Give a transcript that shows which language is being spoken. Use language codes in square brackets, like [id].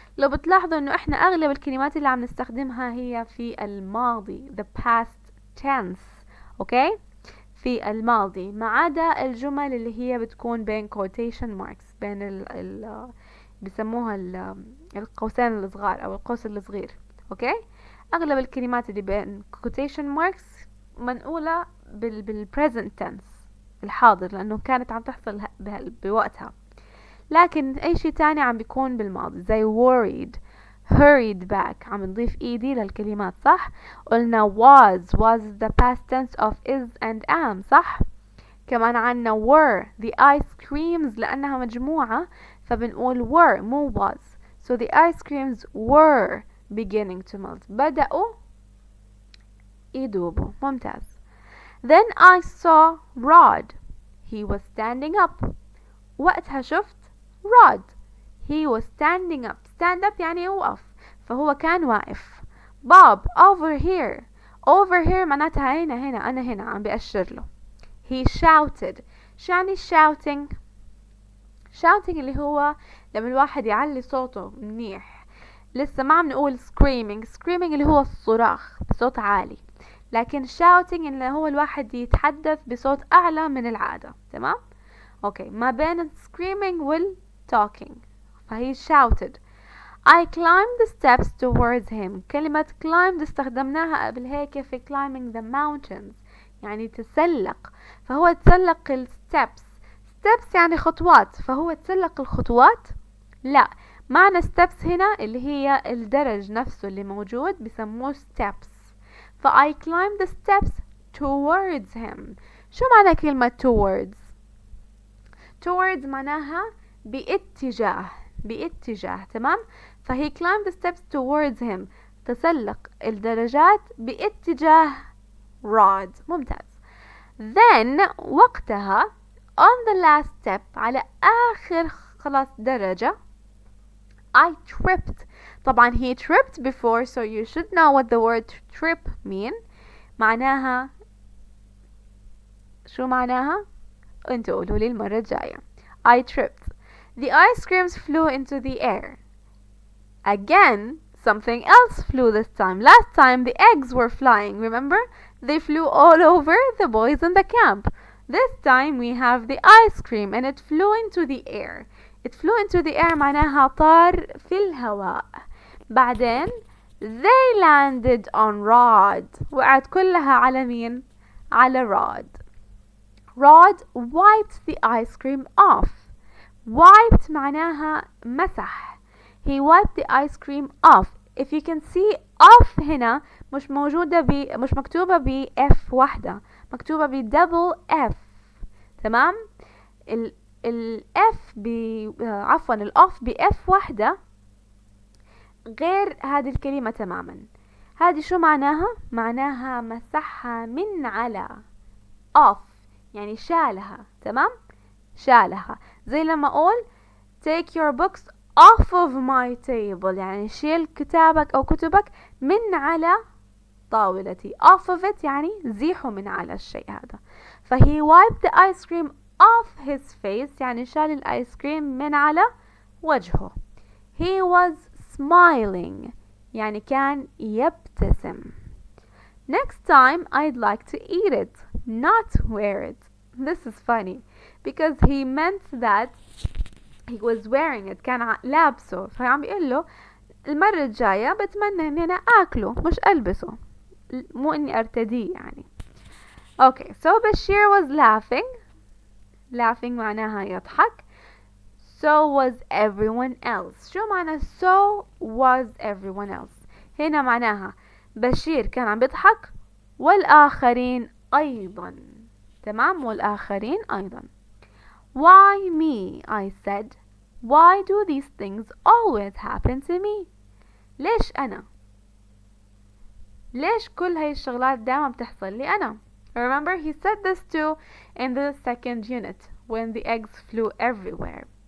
[ar] لو بتلاحظوا انه احنا اغلب الكلمات اللي عم نستخدمها هي في الماضي، [en] the past tense. [ar] اوكي؟ في الماضي، ما عدا الجمل اللي هي بتكون بين quotation marks، بين بيسموها القوسين الصغار او القوس الصغير. اوكي؟ اغلب الكلمات اللي بين quotation marks منقولة بالpresent tense، الحاضر، لانه كانت عم تحصل بوقتها. لكن اي شيء تاني عم بيكون بالماضي، زي worried، [en] hurried back. [ar] عم نضيف ed للكلمات، صح؟ قلنا [en] was the past tense of is and am، [ar] صح؟ كمان عنا [en] were the ice creams [ar] لأنها مجموعة فبنقول were مو was. [en] So the ice creams were beginning to melt. [ar] بدأوا يدوبوا. ممتاز. [en] Then I saw Rod. He was standing up. [ar] وقتها شفت Rod. [en] He was standing up. Stand up [ar] يعني يوقف، فهو كان واقف. [en] Bob over here. Over here [ar] معناتها هنا أنا هنا عم بأشر له. [en] He shouted. [ar] شو يعني shouting؟ shouting اللي هو لما الواحد يعلي صوته منيح. لسه ما عم نقول screaming. screaming اللي هو الصراخ بصوت عالي، لكن shouting اللي هو الواحد يتحدث بصوت أعلى من العادة. تمام؟ أوكي، ما بين screaming وال talking. فهي [en] shouted. I climbed the steps towards him. [ar] كلمة climbed استخدمناها قبل هيك في climbing the mountains، يعني تسلق. فهو تسلق ال steps. steps يعني خطوات، فهو تسلق الخطوات. لا، معنى steps هنا اللي هي الدرج نفسه اللي موجود بسموه steps. [en] I climbed the steps towards him. [ar] شو معنى كلمة towards؟ towards معناها باتجاه. تمام؟ فهي [en] climbed the steps towards him، [ar] تسلق الدرجات باتجاه Rod. ممتاز. [en] Then [ar] وقتها [en] on the last step [ar] على آخر خلاص درجة [en] I tripped. طبعا he tripped before, so you should know what the word trip mean. [ar] معناها شو معناها؟ انتوا قولوا لي المرة الجاية. [en] I tripped. The ice creams flew into the air. Again, something else flew this time. Last time the eggs were flying, remember? They flew all over the boys in the camp. This time we have the ice cream and it flew into the air. It flew into the air [ar] معناها طار في الهواء. بعدين [en] they landed on Rod. [ar] وقعت كلها على مين؟ على Rod. [en] Rod wiped the ice cream off. [ar] Wiped معناها مسح. [en] He wiped the ice cream off. [ar] If you can see off هنا مش موجودة مش مكتوبة ب F واحدة، مكتوبة ب double F. تمام؟ ال F عفوا ال off ب F واحدة غير هذه الكلمة تماما. هذه شو معناها؟ معناها مسحها من على. off يعني شالها. تمام؟ شالها. زي لما أقول [en] take your books off of my table، [ar] يعني شيل كتابك أو كتبك من على الطاولة. [en] off of it [ar] يعني زيحوا من على الشيء هذا. فهي [en] wiped the ice cream off his face [ar] يعني شال الآيس كريم من على وجهه. [en] he was smiling [ar] يعني كان يبتسم. [en] next time I'd like to eat it not wear it. this is funny because he meant that he was wearing it [ar] كان لابسه. فعم بيقول له المرة الجاية بتمنى اني انا اكله مش البسه مو اني ارتديه يعني. [en] okay so Bashir was laughing [ar] معناها يضحك. [en] so was everyone else. [ar] شو معنى [en] so was everyone else؟ [ar] هنا معناها بشير كان عم بيضحك والآخرين أيضا. تمام والآخرين أيضا. [en] why me I said. why do these things always happen to me؟ [ar] ليش أنا؟ ليش كل هاي الشغلات دائما بتحصل لي أنا؟ [en] remember he said this too in the second unit when the eggs flew everywhere.